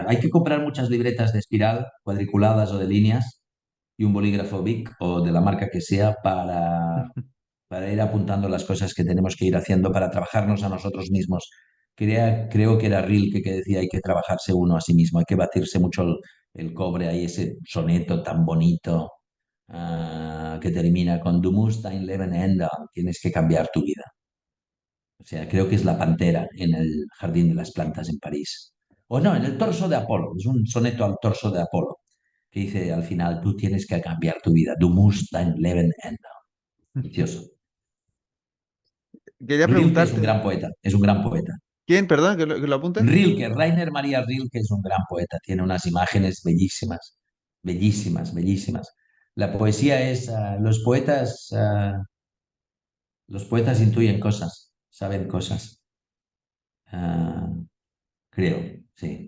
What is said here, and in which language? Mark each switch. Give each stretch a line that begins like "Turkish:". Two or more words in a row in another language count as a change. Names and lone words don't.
Spanish: Hay que comprar muchas libretas de espiral, cuadriculadas o de líneas y un bolígrafo Bic o de la marca que sea para ir apuntando las cosas que tenemos que ir haciendo para trabajarnos a nosotros mismos. Creo que era Rilke que decía hay que trabajarse uno a sí mismo, hay que batirse mucho el cobre, ahí ese soneto tan bonito que termina con
German: Du musst dein Leben ändern,
Spanish: tienes que cambiar tu vida. O sea, creo que es la pantera en el Jardín de las Plantas en París. O no, en el torso de Apolo, es un soneto al torso de Apolo, que dice al final, tú tienes que cambiar tu vida,
German: Du musst dein Leben ändern.
Spanish: Precioso. Quería Rilke es un preguntarte, gran poeta, es un gran poeta. ¿quién? Perdón, que lo apunte. Rilke, Rainer María Rilke es un gran poeta, tiene unas imágenes bellísimas, bellísimas, bellísimas. La poesía es, los poetas intuyen cosas, saben cosas, ah, creo, sí.